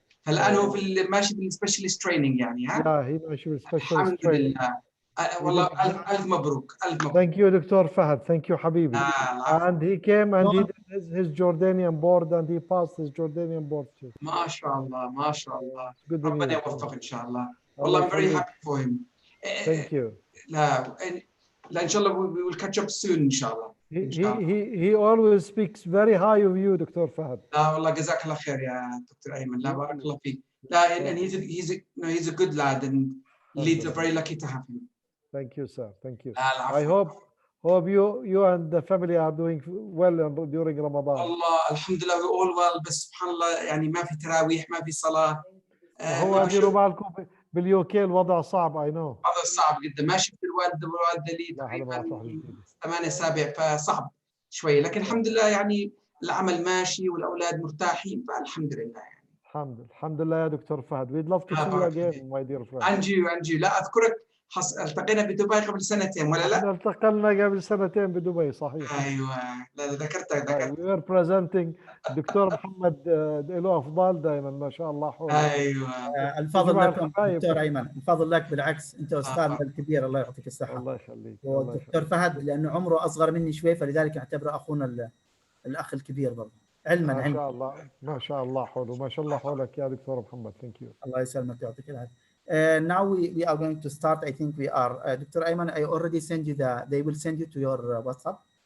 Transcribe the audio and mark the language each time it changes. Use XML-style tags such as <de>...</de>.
<ar>فالآن هو ماشي بالسبيشالست تريننج يعني ها؟</ar> <en>Yeah, he</en> <ar>ماشي بالسبيشالست الحمد لله. والله ألف مبروك.</ar> <en>Thank you, Dr. Fahad. Thank you, Habibi. And he came and he did his Jordanian board and he passed his Jordanian board too.</en> <ar>ما شاء الله ما شاء الله. ربنا يوفقه إن شاء الله.</ar> <en>والله I'm very happy for him. Thank you.</en> <ar>لا إن شاء الله</ar> <en>we will catch up soon</en> <ar>إن شاء الله.</ar> <en>He always speaks very high of you, Dr. Fahad.</en> <ar>لا والله جزاك الله خير يا دكتور أيمن. لا بارك الله فيك.</ar> <en>لا and he's a good lad and Leeds are very lucky to have him. Thank you, sir. Thank you. I hope you and the family are doing well during Ramadan.</en> <ar>والله الحمد لله</ar> <en>we all well</en> <ar>بس سبحان الله يعني ما في تراويح ما في صلاة. هو ديروا بالكم باليوكي الوضع صعب.</ar> <en>I know.</en> <ar>هذا صعب جدا. ما شفت الوالدة لي تقريبا 8 أسابيع فصعب شوي، لكن الحمد لله يعني العمل ماشي والأولاد مرتاحين فالحمد لله يعني. الحمد لله يا دكتور فهد.</ar> <en>We'd love to see you again, my dear friend.</en> <ar>أنجي لا أذكرك التقينا بدبي قبل سنتين ولا لا؟ التقينا قبل سنتين بدبي صحيح. ايوه لا ذكرتك.</ar> <en>We were presenting</en> <ar>دكتور محمد له افضال دائما ما شاء الله حوله. ايوه الفضل لكم دكتور ايمن، الفضل لك بالعكس، انت استاذنا الكبير الله يعطيك الصحه. الله يخليك. ودكتور فهد لانه عمره اصغر مني شوي فلذلك نعتبره اخونا الاخ الكبير برضه علما. ما شاء الله ما شاء الله حوله ما شاء الله حولك يا دكتور محمد.</ar> <en>Thank you.</en> <ar>الله يسلمك يعطيك العافيه.</ar> <en>Now we are going to start. I think we are. Dr. Ayman, I already sent you they will send you to your WhatsApp.</en>